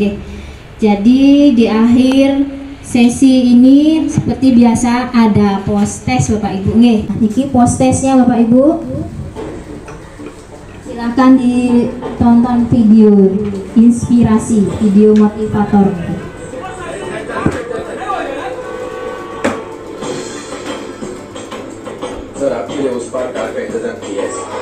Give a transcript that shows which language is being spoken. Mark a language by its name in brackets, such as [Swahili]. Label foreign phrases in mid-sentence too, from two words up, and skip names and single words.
[Indonesian] Jadi di akhir sesi ini seperti biasa ada [English] post test [Indonesian] Bapak Ibu. Niki [English] post testnya [Indonesian] Bapak Ibu. Silakan ditonton video inspirasi, video motivator. [Hindi] Sir, आपके लिए उस पार कार का इंतजार किया है।